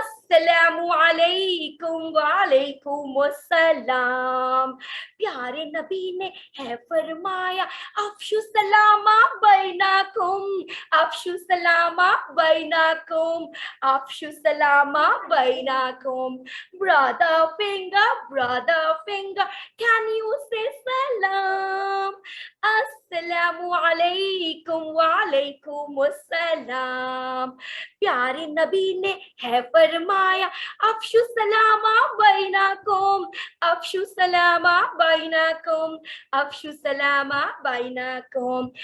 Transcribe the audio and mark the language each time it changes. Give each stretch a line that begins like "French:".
Urdu: अस्सलामु अलैकुम वालेकुम अस्सलाम। प्यारे नबी ने है फरमाया
Arabic: अफशु सलामा बैनाकुम, अफशु सलामा बैनाकुम,
Urdu: अफशु सलामा बैनाकुम।
English: Brother finger, can you say salam?
Urdu: अस्सलामु अलैकुम वालेकुम अस्सलाम। प्यारे नबी ने है फरमाया
Arabic: अफशु सलामा बैनाकुम, अफशु सलामा बैनाकुम,
Urdu: अफशु सलामा बैनाकुम।